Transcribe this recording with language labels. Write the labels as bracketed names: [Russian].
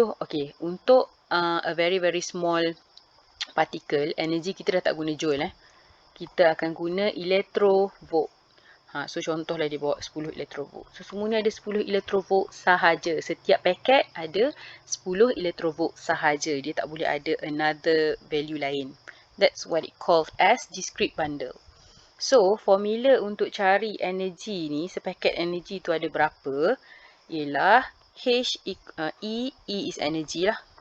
[Malay] Okay, untuk [English] a very very small particle, [Malay] energy kita dah tak guna joule. Kita akan guna electrovolt. So contohlah dia bawa 10 electrovolt. So semua ni ada 10 electrovolt sahaja. Setiap paket ada 10 electrovolt sahaja. Dia tak boleh ada [English] another value [Malay] lain. [English] That's what it called as discrete bundle. [Malay] So, formula untuk cari energy ni, sepaket energy tu ada berapa, ialah E is energy lah.